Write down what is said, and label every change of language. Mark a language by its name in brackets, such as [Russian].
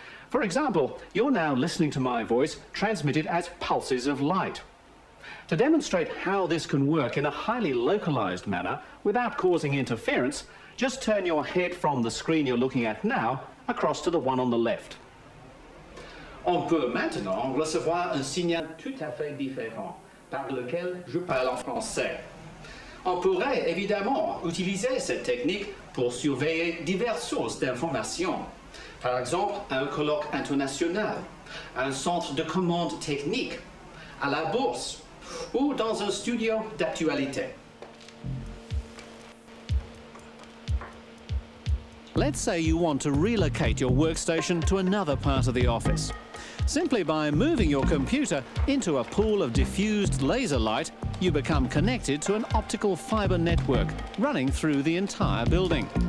[English] For example, you're now listening to my voice transmitted as pulses of light. To demonstrate how this can work in a highly localized manner without causing interference, just turn your head from the screen you're looking at now across to the one on the left. [French] On peut maintenant recevoir un signal tout à fait différent, par lequel je parle en français. On pourrait évidemment utiliser cette technique pour surveiller diverses sources d'information. Par exemple, un colloque international, un centre de commande technique, à la bourse, ou dans un studio d'actualité. [English] Let's say you want to relocate your workstation to another part of the office. Simply by moving your computer into a pool of diffused laser light, you become connected to an optical fiber network running through the entire building.